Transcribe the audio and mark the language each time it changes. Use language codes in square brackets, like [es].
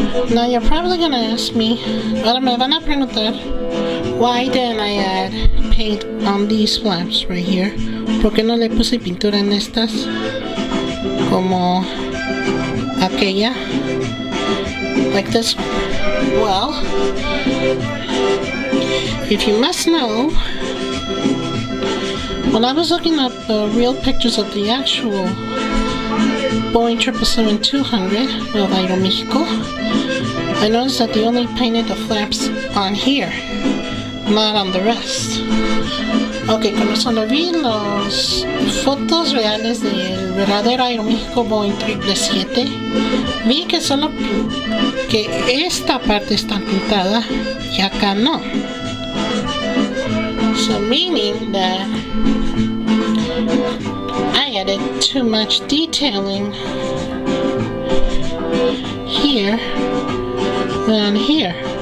[en] Now you're probably gonna ask me, [es] ahora me van a preguntar, [en] why didn't I add paint on these flaps right here? [es] ¿Por qué no le puse pintura en estas como aquella? [en] Like this one. Well, if you must know, When I was looking up real pictures of the actual Boeing 777-200 of Aeromexico, I noticed that they only painted the flaps on here, not on the rest. [es] Ok, cuando vi las fotos reales del verdadero Aeromexico Boeing 777, vi que solo que esta parte está pintada y acá no. [en] So meaning that I added too much detailing here than here.